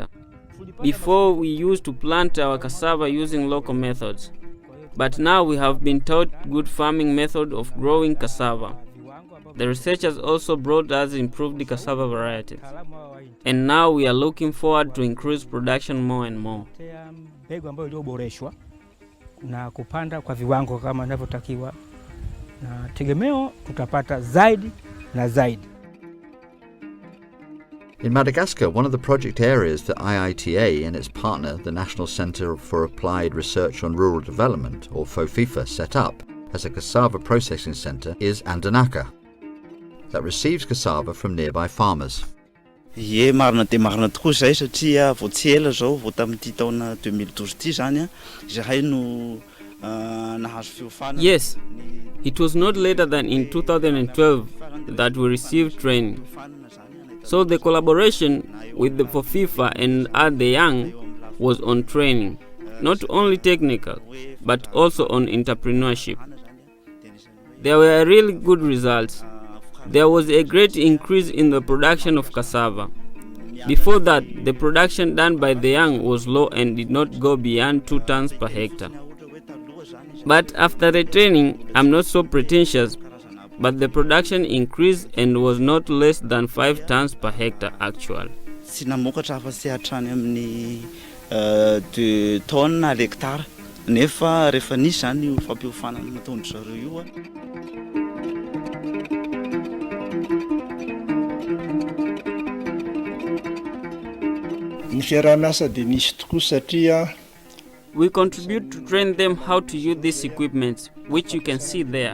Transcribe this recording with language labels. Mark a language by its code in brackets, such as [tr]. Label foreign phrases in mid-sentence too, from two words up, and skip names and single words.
[en] Before, we used to plant our cassava using local methods, but now we have been taught good farming method of growing cassava. The researchers also brought us improved cassava varieties, and now we are looking forward to increase production more and more. [sw] Na kupanda kwa viwango kama inavyotakiwa na tegemeo tutapata zaidi na zaidi. [en] In Madagascar, one of the project areas that IITA and its partner, the National Centre for Applied Research on Rural Development, or FOFIFA, set up as a cassava processing centre is Andanaka, that receives cassava from nearby farmers. [mg] Ye marina dia marina tokoa izay satria vao tsy ela zao vao tamin'ity taona 2012 ity zany a izahay no nahazo fiofana. [en] Yes, it was not later than in 2012 that we received training. So the collaboration with the FOFIFA and the young was on training, not only technical, but also on entrepreneurship. There were really good results. There was a great increase in the production of cassava. Before that, the production done by the young was low and did not go beyond 2 tons per hectare. But after the training, I'm not so pretentious, but the production increased and was not less than 5 tons per hectare actual. [mg] Tsy namokatra afa-tsy hatrany amin'ny 2 [fr] tonnes à l'hectare. [mg] Nefa rehefa nisy zany io fampiofana nataony zareo io a. [en] We contribute to train them how to use these equipments, which you can see there.